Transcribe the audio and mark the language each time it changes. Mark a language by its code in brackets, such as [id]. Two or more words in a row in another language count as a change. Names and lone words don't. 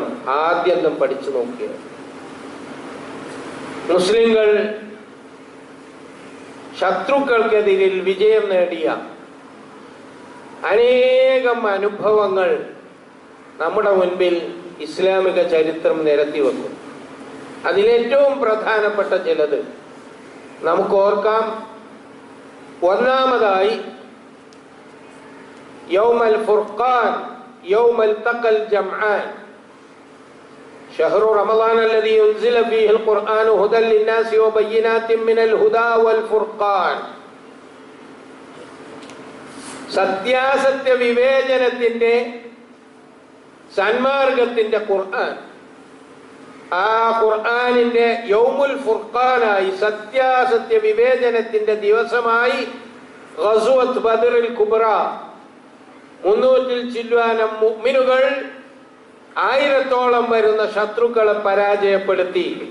[ml] ആദ്യം പഠിച്ചു നോക്കിയത് മുസ്ലിങ്ങൾ ശത്രുക്കൾക്കെതിരിൽ വിജയം നേടിയ അനേകം അനുഭവങ്ങൾ നമ്മുടെ മുൻപിൽ ഇസ്ലാമിക ചരിത്രം നിരത്തി വെക്കും. അതിലേറ്റവും പ്രധാനപ്പെട്ട ചിലത് നമുക്ക് ഓർക്കാം. [ar] ഒന്നാമതായി يوم الفرقان، يوم التقى الجمعان. شهر رمضان الذي أنزل فيه القرآن هدى للناس وبينات من الهدى والفرقان. [ml] സത്യാസത്യ വിവേചനത്തിന്റെ സന്മാർഗത്തിന്റെ ഖുർആൻ. ആ ഖുർആനിന്റെ യൗമുൽ ഫുർഖാനായി, സത്യാസത്യ വിവേചനത്തിന്റെ ദിവസമായി ഗസ്വത്ത് ബദറിൽ കുബ്ര 300 ചില്വാനം മുഅ്മിനുകൾ 1000-ഓളം വരുന്ന ശത്രുക്കളെ പരാജയപ്പെടുത്തി.